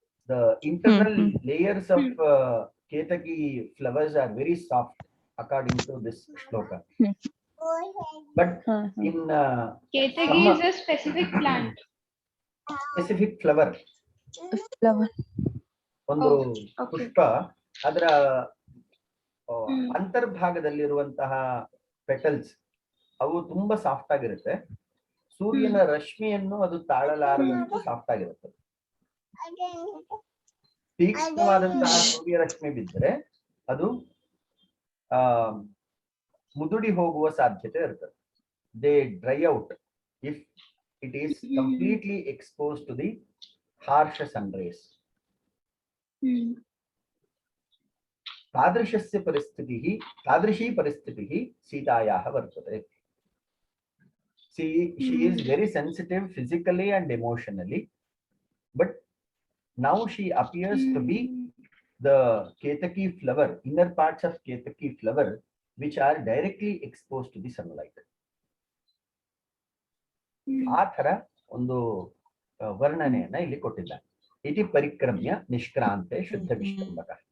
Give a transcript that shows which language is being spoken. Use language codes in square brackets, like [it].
[en] The internal layers of Ketaki flowers are very soft according to this shloka. But in Ketaki is a specific plant. Specific flower. [kn] ಒಂದು ಪುಷ್ಪ. ಅದರ ಅಂತರ್ಭಾಗದಲ್ಲಿರುವಂತಹ petals ಅವು ತುಂಬಾ soft ಆಗಿರುತ್ತೆ. ಸೂರ್ಯನ ರಶ್ಮಿಯನ್ನು ಅದು ತಾಳಲಾರದಷ್ಟು soft ಆಗಿರುತ್ತೆ. ತೀಕ್ಷ್ಣವಾದಂತಹ ಸೂರ್ಯ ರಶ್ಮಿ ಬಿದ್ದರೆ ಅದು ಮುದುಡಿ ಹೋಗುವ ಸಾಧ್ಯತೆ ಇರ್ತದೆ. [en] They dry out if it is completely expose to the harsh sun rays. [sa] तादृशी परिस्थितिः सीतायाः वर्तते. [en] She is very sensitive physically and emotionally, but now she appears to be the Ketaki flower, inner parts of Ketaki flower, which are directly exposed to the sunlight. [kn] ಆ ತರ ಒಂದು ವರ್ಣನೆಯನ್ನ ಇಲ್ಲಿ ಕೊಟ್ಟಿದ್ದಾರೆ. [sa] ಇತಿ ಪರಿಕ್ರಮ್ಯ ನಿಷ್ಕ್ರಾಂತೆ ಶುದ್ಧ ವಿಷ್ಕಂಬಕ.